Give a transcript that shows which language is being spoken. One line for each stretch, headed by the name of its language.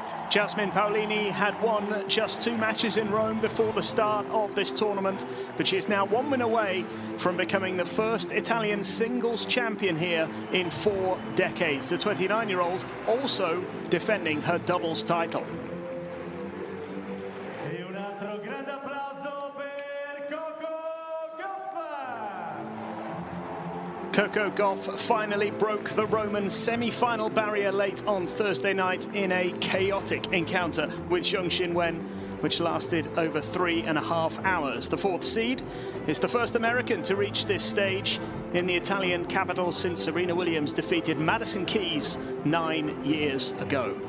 English: Jasmine Paolini had won just 2 matches in Rome before the start of this tournament, but she is now 1 win away from becoming the first Italian singles champion here in 4 decades. The 29-year-old also defending her doubles title.
Italian: Un altro grande applauso per Coco Gauff.
English: Coco Gauff finally broke the Roman semi-final barrier late on Thursday night in a chaotic encounter with Zheng Xinwen, which lasted over 3.5 hours. The 4th seed is the first American to reach this stage in the Italian capital since Serena Williams defeated Madison Keys 9 years ago.